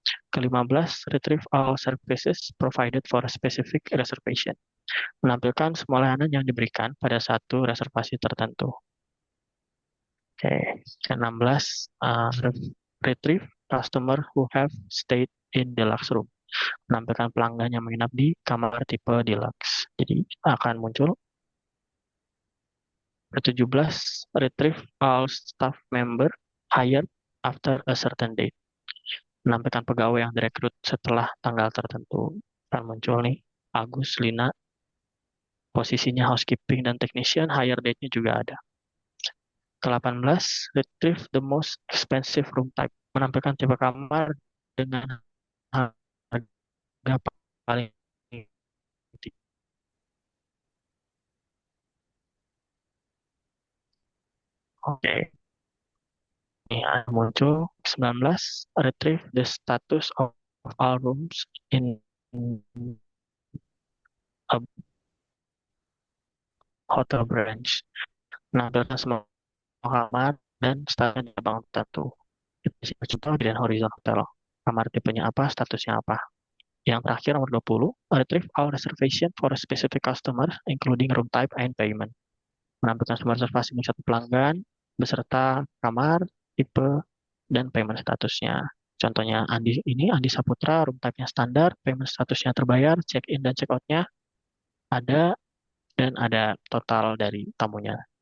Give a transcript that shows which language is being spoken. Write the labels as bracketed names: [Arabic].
[English] Ke-15, retrieve all services provided for a specific reservation. [Indonesian] Menampilkan semua layanan yang diberikan pada satu reservasi tertentu. [English] Oke, ke-16, retrieve customer who have stayed in deluxe room. [Indonesian] Menampilkan pelanggan yang menginap di kamar tipe deluxe. Jadi akan muncul. [English] Ke-17, retrieve all staff member hired after a certain date. [Indonesian] Menampilkan pegawai yang direkrut setelah tanggal tertentu. Akan muncul nih, Agus, Lina, posisinya housekeeping dan technician, hire date-nya juga ada. [English] Ke-18, retrieve the most expensive room type. [Indonesian] Menampilkan tipe kamar dengan harga paling tinggi. Oke, ini ada muncul. [English] 19, retrieve the status of all rooms in a hotel branch. [Indonesian] Menampilkan semua kamar dan status cabang tertentu. Contoh di Horizon Hotel. Kamar tipenya apa, statusnya apa. [English] Yang terakhir nomor 20, retrieve all reservation for a specific customer, including room type and payment. [Indonesian] Menampilkan semua reservasi untuk satu pelanggan, beserta kamar, tipe, dan payment statusnya. Contohnya Andi Saputra, room type-nya standar, payment statusnya terbayar, check-in dan check-out-nya ada, dan ada total dari tamunya.